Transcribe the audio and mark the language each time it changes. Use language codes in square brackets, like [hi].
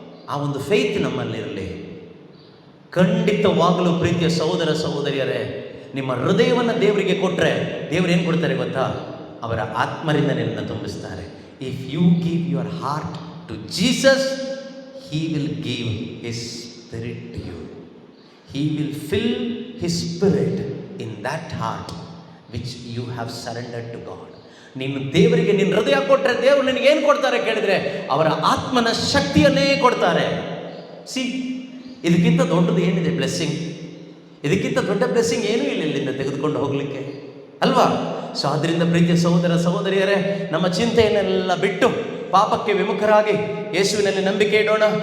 [kn] ಆ ಒಂದು ಫೇತ್ ನಮ್ಮಲ್ಲಿರಲಿ. ಖಂಡಿತವಾಗಲೂ ಪ್ರೀತಿಯ ಸಹೋದರ ಸಹೋದರಿಯರೇ, ನಿಮ್ಮ ಹೃದಯವನ್ನು ದೇವರಿಗೆ ಕೊಟ್ಟರೆ ದೇವರು ಏನು ಕೊಡ್ತಾರೆ ಗೊತ್ತಾ? ಅವರ ಆತ್ಮರಿಂದ ನಿನ್ನನ್ನು ತುಂಬಿಸ್ತಾರೆ. [en] If you give your heart to Jesus, he will give his spirit to you. He will fill His Spirit in that heart which you have surrendered to God. [kn] ನೀನು ದೇವರಿಗೆ ನಿನ್ನ ಹೃದಯ ಕೊಟ್ಟರೆ ದೇವರು ನಿನಗೇನು ಕೊಡ್ತಾರೆ ಕೇಳಿದರೆ, ಅವರ ಆತ್ಮನ ಶಕ್ತಿಯನ್ನೇ ಕೊಡ್ತಾರೆ. ಸಿ, ಇದಕ್ಕಿಂತ ದೊಡ್ಡದು ಏನಿದೆ ಬ್ಲೆಸ್ಸಿಂಗ್? ಇದಕ್ಕಿಂತ ದೊಡ್ಡ ಬ್ಲೆಸ್ಸಿಂಗ್ ಏನೂ ಇಲ್ಲ ಇಲ್ಲಿಂದ ತೆಗೆದುಕೊಂಡು ಹೋಗಲಿಕ್ಕೆ, ಅಲ್ವಾ? ಸೊ ಆದ್ದರಿಂದ ಪ್ರೀತಿಯ ಸಹೋದರ ಸಹೋದರಿಯರೇ, ನಮ್ಮ ಚಿಂತೆಯನ್ನೆಲ್ಲ ಬಿಟ್ಟು ಪಾಪಕ್ಕೆ ವಿಮುಖರಾಗಿ ಯೇಸುವಿನಲ್ಲಿ ನಂಬಿಕೆ ಇಡೋಣ.